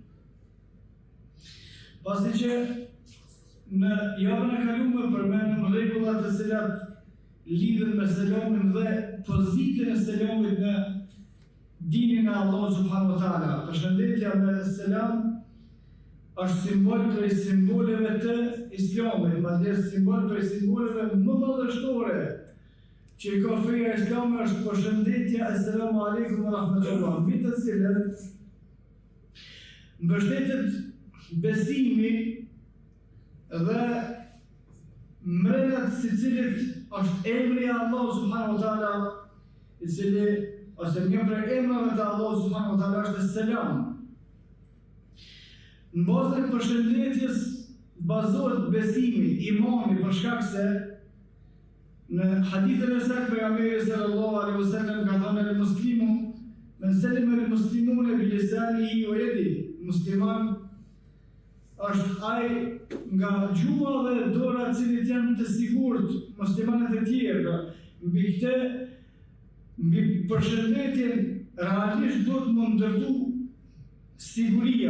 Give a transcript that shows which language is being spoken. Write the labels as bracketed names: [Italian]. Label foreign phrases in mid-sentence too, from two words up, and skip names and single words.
[Albanian] Pasi që në javën e kaluar përmendëm rregullat të cilat lidhen me selamin dhe pozitën e selamit në dinin e Allahut [Arabic] سبحانه وتعالى. [Albanian] Përshëndetja me selam është simbol prej simboleve të Islamit, madje simbol prej simboleve më madhështore që ka feja islame është përshëndetja [Arabic] السلام عليكم ورحمة الله, [Albanian] mbi të cilën mbështetet besimi dhe mrenat si cilit është emri i Allahut [Arabic] سبحانه وتعالى, [Albanian] i cili ose një prej emrave të Allahut [Arabic] سبحانه وتعالى [Albanian] është selam. Në bazën e përshëndetjes bazohet besimi, imani, për shkak se në hadithën e saktë pejgamberi [Arabic] صلى الله عليه وسلم [Albanian] ka thënë [Arabic] المسلم من سلم المسلمون بلسانه ويده. [Albanian] Musliman është ai nga gjua dhe dora të cilit janë të sigurt muslimanët e tjerë. Mbi përshëndetjen realisht duhet të më ndërtu siguria.